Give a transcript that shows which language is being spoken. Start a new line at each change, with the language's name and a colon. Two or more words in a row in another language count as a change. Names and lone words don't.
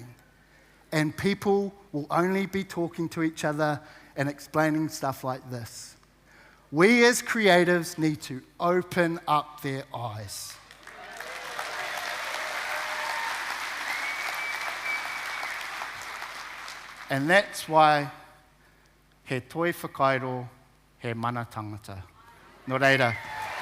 English: And people will only be talking to each other and explaining stuff like this. We as creatives need to open up their eyes. And that's why
Māori: he toi whakairo, he mana tangata. Nō reira.